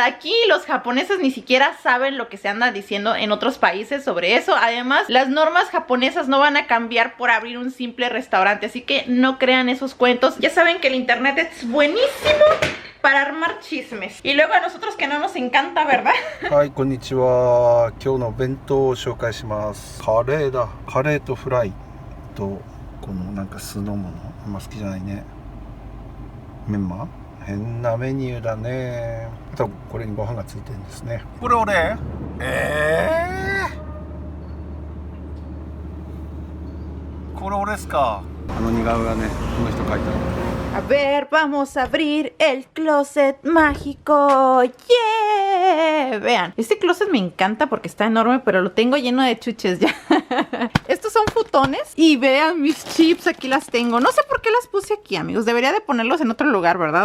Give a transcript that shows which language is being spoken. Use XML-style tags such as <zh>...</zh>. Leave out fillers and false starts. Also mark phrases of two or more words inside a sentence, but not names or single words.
<es>Aquí los japoneses ni siquiera saben lo que se anda diciendo en otros países sobre eso. Además, las normas japonesas no van a cambiar por abrir un simple restaurante, así que no crean esos cuentos. Ya saben que el internet es buenísimo para armar chismes. Y luego a nosotros que no nos encanta, ¿verdad?</es> <ja>はい、こんにちは。今日の弁当を紹介します。カレーだ。カレーとフライとこのなんか酢の物。あんま好きじゃないね。メンマ？変なメニューだね。あとこれにご飯がついてるんですね。これ俺？これ俺ですか。あの似顔絵がね、この人描いたの。</ja> <es>A ver, vamos a abrir el closet mágico. ¡Yeah! Vean, este closet me encanta porque está enorme, pero lo tengo lleno de chuches ya. Estos son futones y vean mis chips, aquí las tengo. No sé por qué las puse aquí, amigos. Debería de ponerlos en otro lugar, ¿verdad?</es>